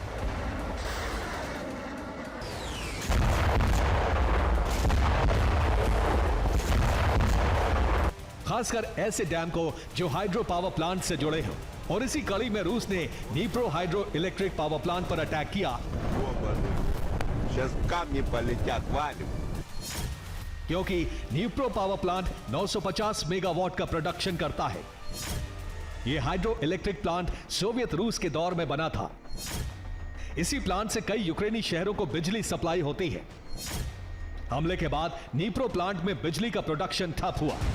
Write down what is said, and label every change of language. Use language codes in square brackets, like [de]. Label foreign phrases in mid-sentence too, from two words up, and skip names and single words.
[hi] खासकर ऐसे डैम को जो [en] hydro power plant [hi] से जुड़े हों। और इसी कड़ी में रूस ने नीप्रो [en] hydro electric power plant [hi] पर अटैक किया। [ru] Сейчас камни полетят, валим. [hi] क्योंकि नीप्रो [en] power plant [hi] 950 मेगावाट का प्रोडक्शन करता है। यह [en] hydro electric plant [hi] सोवियत रूस के दौर में बना था। इसी प्लांट से कई यूक्रेनी शहरों को बिजली सप्लाई होती है। हमले के बाद नीप्रो प्लांट में बिजली का प्रोडक्शन ठप हुआ।